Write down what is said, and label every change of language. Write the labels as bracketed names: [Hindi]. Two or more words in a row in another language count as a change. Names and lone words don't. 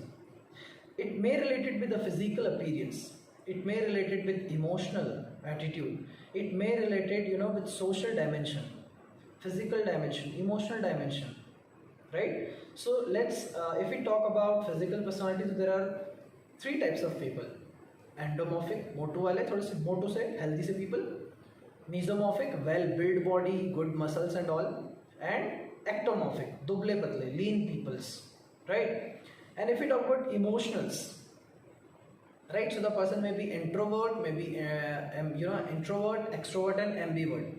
[English] It may relate it with the physical appearance. It may relate it with emotional attitude. It may relate it, with social dimension, physical dimension, emotional dimension, right? So let's, if we talk about physical personalities, there are three types of people. [Hindi] Endomorphic, motu wale, thode se motu se, healthy se people. [English] Mesomorphic, well-built body, good muscles and all. And ectomorphic, [Hindi] दुबले पतले, [English] lean peoples, right? And if we talk about emotionals, right? So the person may be introvert, maybe introvert, extrovert, and ambivert.